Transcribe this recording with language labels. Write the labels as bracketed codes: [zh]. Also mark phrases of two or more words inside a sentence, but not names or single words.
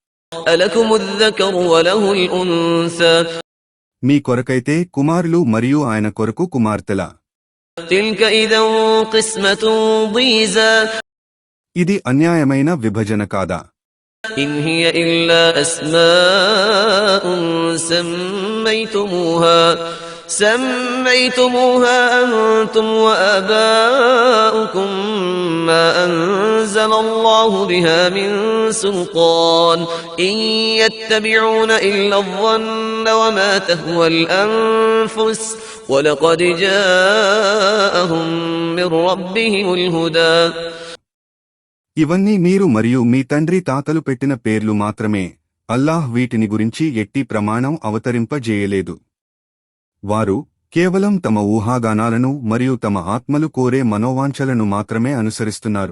[te] మీ కొరకైతే కుమారులు మరియు ఆయన కొరకు కుమార్తెల. ఇది అన్యాయమైన విభజన కాదా? [ar] إن هي إلا أسماء سميتموها أنتم وآباؤكم ما أنزل الله بها من سلطان إن يتبعون إلا الظن وما تهوى الأنفس ولقد جاءهم من ربهم الهدى. [te] ఇవన్నీ మీరు మరియు మీ తండ్రి తాతలు పెట్టిన పేర్లు మాత్రమే. అల్లాహ్ వీటిని గురించి ఎట్టి ప్రమాణం అవతరింపజేయలేదు. వారు కేవలం తమ ఊహాగానాలను మరియు తమ ఆత్మలు కోరే మనోవాంఛలను మాత్రమే అనుసరిస్తున్నారు.